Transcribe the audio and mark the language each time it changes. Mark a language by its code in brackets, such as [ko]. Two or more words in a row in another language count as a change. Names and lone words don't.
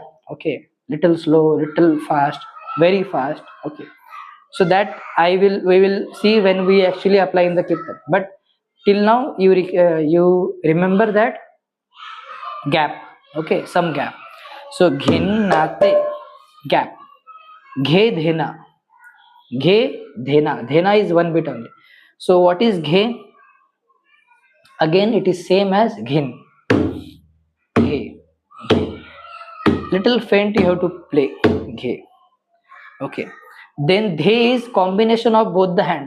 [en] Okay, little slow, little fast, very fast. Okay, so that we will see when we actually apply in the kirtan. But till now you remember that gap. Okay, some gap. So ghinnate, gap. Ghe dhena, ghe dhena, dhena is one bit only. So what is ghe? Again it is same as ghin. Ghe, little faint you have to play. Ghe. Okay, then dhe is combination of both the hands.